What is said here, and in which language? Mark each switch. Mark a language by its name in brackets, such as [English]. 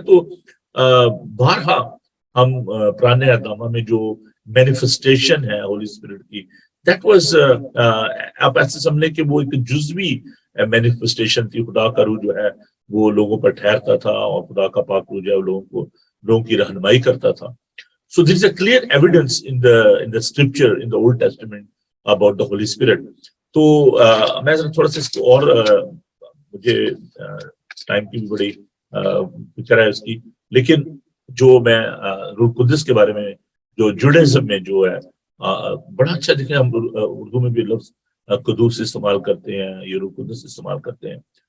[Urdu] تو بارہا ہم پرانے اہدامہ میں جو مینیفسٹیشن ہے ہولی اسپرٹ کی، [English] that was [Urdu] آپ ایسے سمجھ لیں کہ وہ ایک جزوی مینیفسٹیشن تھی. خدا کا روح جو ہے وہ لوگوں پر ٹھہرتا تھا، اور خدا کا پاک روح جو ہے لوگوں کی رہنمائی کرتا تھا. [English] So there is a clear evidence in the scripture in the Old Testament about the Holy Spirit. [Urdu] تو میں تھوڑا سا اس کو اور مجھے ٹائم کی بھی بڑی فکر ہے اس کی، لیکن جو میں روح القدس کے بارے میں جو جوڈائزم میں جو ہے بڑا اچھا دیکھیں، ہم اردو میں بھی لفظ قدوس استعمال کرتے ہیں، یہ روح القدس استعمال کرتے ہیں.